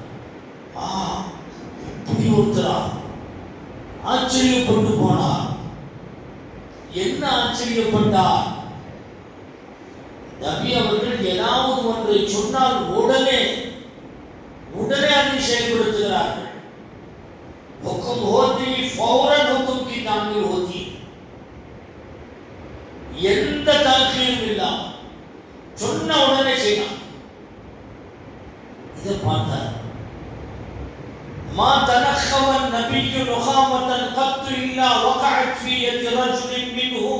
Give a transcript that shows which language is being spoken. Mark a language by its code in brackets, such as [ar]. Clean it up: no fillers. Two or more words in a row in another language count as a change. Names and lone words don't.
[ta] இப்படி ஒருத்தரா? ஆச்சரியப்பட்டு போனார். என்ன ஆச்சரியப்பட்டார்? நபி அவர்கள் ஏதாவது ஒன்றை சொன்னால் உடனே அதை செயல்படுத்துகிறார்கள். [ur] हुक्म होती फौरन हुक्म की तामील होती, [ta] எந்த தாக்கீரும் இல்லாம சொன்ன உடனே செய்யலாம். இதை பார்த்தார். [ar] ما تنخم النبي نخامة قط إلا وقعت في يد رجل منهم.